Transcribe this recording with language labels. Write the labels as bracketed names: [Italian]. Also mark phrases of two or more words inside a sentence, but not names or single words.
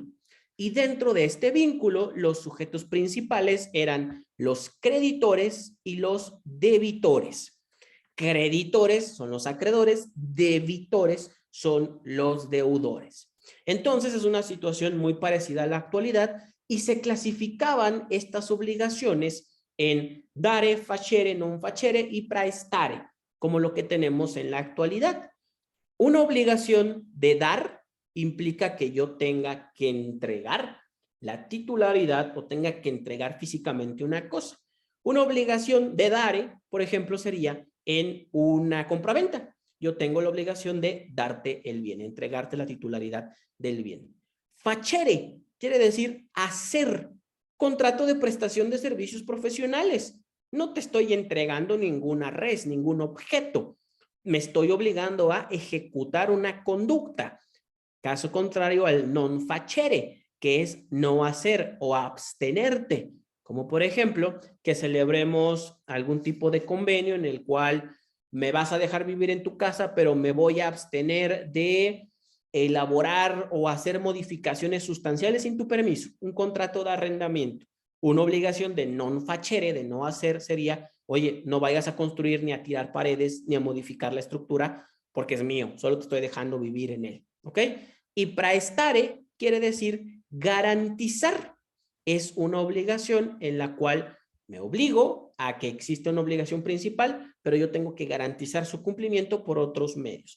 [Spanish] Y dentro de este vínculo, los sujetos principales eran los creditores y los debitores. Creditores son los acreedores, debitores son los deudores. Entonces es una situación muy parecida a la actualidad y se clasificaban estas obligaciones en [Latin] dare, facere, non facere [Spanish] y praestare, como lo que tenemos en la actualidad. Una obligación de dar implica que yo tenga que entregar la titularidad o tenga que entregar físicamente una cosa. Una obligación de dare, por ejemplo, sería en una compraventa. Yo tengo la obligación de darte el bien, entregarte la titularidad del bien. Facere quiere decir hacer contrato de prestación de servicios profesionales. No te estoy entregando ninguna res, ningún objeto. Me estoy obligando a ejecutar una conducta. Caso contrario al [Latin] non facere, [Spanish] que es no hacer o abstenerte. Como por ejemplo, que celebremos algún tipo de convenio en el cual me vas a dejar vivir en tu casa, pero me voy a abstener de elaborar o hacer modificaciones sustanciales sin tu permiso. Un contrato de arrendamiento. Una obligación de [Latin] non facere, [Spanish] de no hacer, sería, oye, no vayas a construir ni a tirar paredes ni a modificar la estructura porque es mío, solo te estoy dejando vivir en él. ¿Ok? Y praestare quiere decir garantizar. Es una obligación en la cual me obligo a que existe una obligación principal, pero yo tengo que garantizar su cumplimiento por otros medios.